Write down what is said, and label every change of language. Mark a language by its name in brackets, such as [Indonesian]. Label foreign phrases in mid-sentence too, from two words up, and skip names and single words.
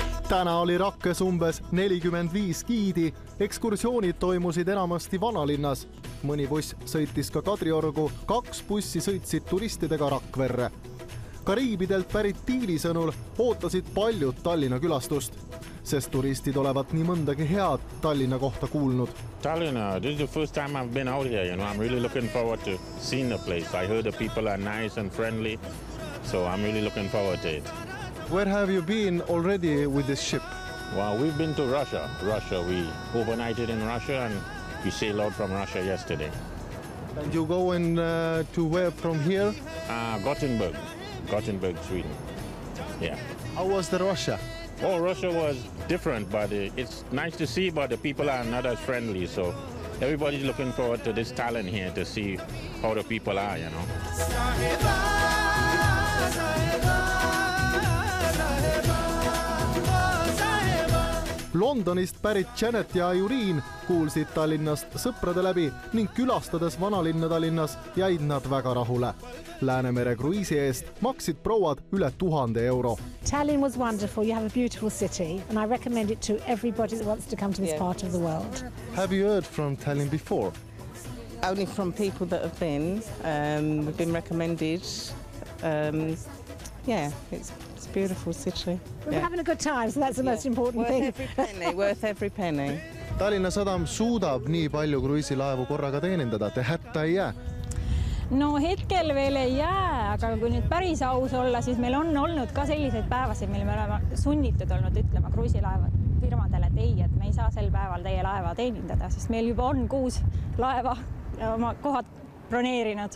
[Estonian] Täna oli Rakkes umbes 45 giidi, ekskursioonid toimusid enamasti vanalinnas. Mõni buss sõitis ka Kadriorgu, 2 bussi sõitsid turistidega Rakverre. Kariibidelt pärit Tiili sõnul ootasid paljud Tallinna külastust, sest turistid olevat nii mõndagi head Tallinna kohta kuulnud. Tallinna, [English] this is the first time I've been out here, I'm really looking forward to seeing the place. I heard the people are nice and friendly, so I'm really looking forward to it. Where have you been already with this ship? Well, we've been to Russia. We overnighted in Russia and we sailed out from Russia yesterday. And you going to where from here? Gothenburg, Sweden. Yeah. How was the Russia? Oh, Russia was different, but it's nice to see, but the people are not as friendly. So everybody's looking forward to this talent here to see how the people are, [Estonian] Londonist pärit Janet ja Irene kuulsid Tallinnast sõprade läbi ning külastades vanalinna Tallinnas jäid nad väga rahule. Läänemere kruiisi eest maksid prouad üle 1000 euro. [English] Tallinn was wonderful. You have a beautiful city and I recommend it to everybody that wants to come to this part of the world. Have you heard from Tallinn before? Only from people that have been. We've been recommended. It's a beautiful city. We're having a good time, so that's the most important thing. Worth every penny. [Estonian] Tallinna Sadam suudab nii palju kruiisilaevu korraga teenindada, te hätta ei jää? No hetkel veel ei jää, aga kui nüüd päris aus olla, siis meil on olnud ka selliseid päevasid, mille me oleme sunnitud olnud ütlema kruiisilaeva firmadele, et ei, et me ei saa sel päeval teie laeva teenindada, sest meil juba on 6 laeva oma kohad broneerinud.